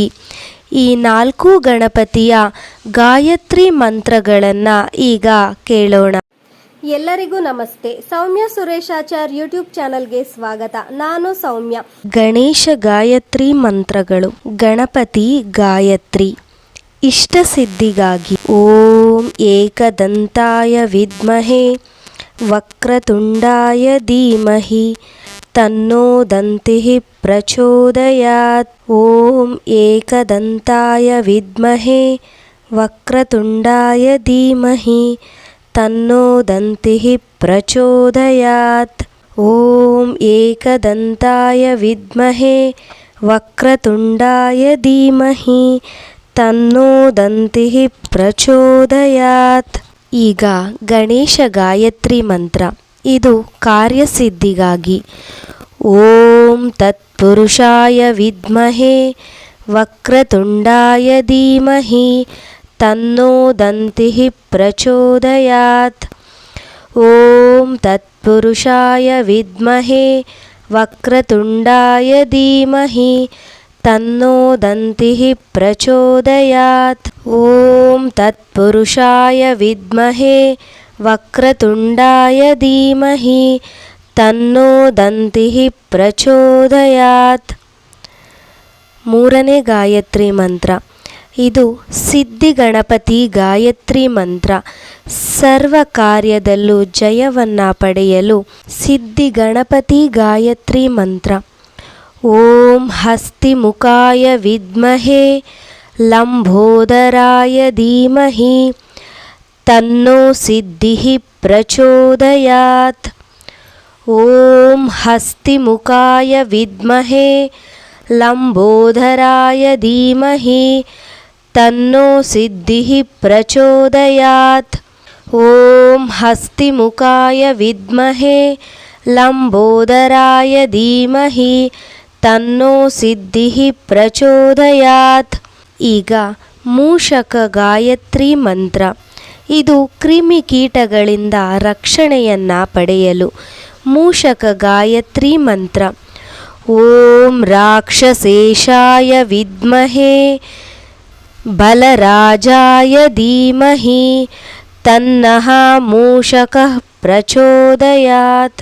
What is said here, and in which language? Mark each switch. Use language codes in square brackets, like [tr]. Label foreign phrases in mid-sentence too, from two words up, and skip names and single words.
[kn] ಈ 4 ಗಣಪತಿಯ ಗಾಯತ್ರಿ ಮಂತ್ರಗಳನ್ನು ಈಗ ಕೇಳೋಣ. ಎಲ್ಲರಿಗೂ ನಮಸ್ತೆ. ಸೌಮ್ಯ ಸುರೇಶಾಚಾರ್ ಯೂಟ್ಯೂಬ್ ಚಾನಲ್ಗೆ ಸ್ವಾಗತ. ನಾನು ಸೌಮ್ಯ. ಗಣೇಶ ಗಾಯತ್ರಿ ಮಂತ್ರಗಳು. ಗಣಪತಿ ಗಾಯತ್ರಿ ಇಷ್ಟಸಿದ್ಧಿಗಾಗಿ. [sa] ಓಂ ಏಕದಂತಾಯ ವಿದ್ಮಹೇ ವಕ್ರತುಂಡಾಯ ಧೀಮಹಿ ತನ್ನೋ ದಂತಿಃ ಪ್ರಚೋದಯಾತ್. ಓಂ ಏಕದಂತಾಯ ವಿದ್ಮಹೇ ವಕ್ರತುಂಡಾಯ ಧೀಮಹಿ ತನ್ನೋ ದಂತಿಃ ಪ್ರಚೋದಯಾತ್. ಓಂ ಏಕದಂತಾಯ ವಿದ್ಮಹೇ ವಕ್ರತುಂಡಾಯ ಧೀಮಹಿ ತನ್ನೋ ದಂತಿಃ ಪ್ರಚೋದಯಾತ್. [kn] ಈಗ ಗಣೇಶ ಗಾಯತ್ರಿ ಮಂತ್ರ. ಇದು ಕಾರ್ಯಸಿದ್ಧಿಗಾಗಿ. [sa] ಓಂ ತತ್ಪುರುಷಾಯ ವಿದ್ಮಹೇ ವಕ್ರತುಂಡಾಯ ಧೀಮಹಿ ತನ್ನೋ ದಂತಿಃ ಪ್ರಚೋದಯಾತ್. ಓಂ ತತ್ಪುರುಷಾಯ ವಿದ್ಮಹೇ ವಕ್ರತುಂಡಾಯ ಧೀಮಹಿ ತನ್ನೋ ದಂತಿಃ ಪ್ರಚೋದಯಾತ್. ಓಂ ತತ್ಪುರುಷಾಯ ವಿದ್ಮಹೇ ವಕ್ರತುಂಡಾಯ ಧೀಮಹಿ ತನ್ನೋ ದಂತಿಃ ಪ್ರಚೋದಯಾತ್. [kn] 3ನೇ ಗಾಯತ್ರಿ ಮಂತ್ರ. ಇದು ಸಿದ್ಧಿ ಗಣಪತಿ ಗಾಯತ್ರಿ ಮಂತ್ರ. ಸರ್ವ ಕಾರ್ಯದಲ್ಲೂ ಜಯವನ್ನು ಪಡೆಯಲು ಸಿದ್ಧಿ ಗಣಪತಿ ಗಾಯತ್ರಿ ಮಂತ್ರ. [sa] ಓಂ ಹಸ್ತಿಮುಖಾಯ ವಿದ್ಮಹೇ ಲಂಬೋದರಾಯ ಧೀಮಹಿ ತನ್ನೋ ಸಿದ್ಧಿಃ ಪ್ರಚೋದಯಾತ್. ಓಂ ಹಸ್ತಿಮುಖಾಯ ವಿದ್ಮಹೇ ಲಂಬೋದರಾಯ ಧೀಮಹಿ ತನ್ನೋ ಸಿದ್ಧಿಃ ಪ್ರಚೋದಯಾತ್. ಓಂ ಹಸ್ತಿಮುಖಾಯ ವಿದ್ಮಹೇ ಲಂಬೋದರಾಯ ಧೀಮಹಿ ತನ್ನೋ ಸಿದ್ಧಿಃ ಪ್ರಚೋದಯಾತ್. [kn] ಈಗ ಮೂಷಕ ಗಾಯತ್ರಿ ಮಂತ್ರ. ಇದು ಕ್ರಿಮಿಕೀಟಗಳಿಂದ ರಕ್ಷಣೆಯನ್ನು ಪಡೆಯಲು ಮೂಷಕ ಗಾಯತ್ರಿ ಮಂತ್ರ. [sa] ಓಂ ರಾಕ್ಷಸೇಶಾಯ ವಿದ್ಮಹೇ ಬಲರಾಜಾಯ ಧೀಮಹಿ ತನ್ನಃ ಮೂಷಕಃ ಪ್ರಚೋದಯಾತ್.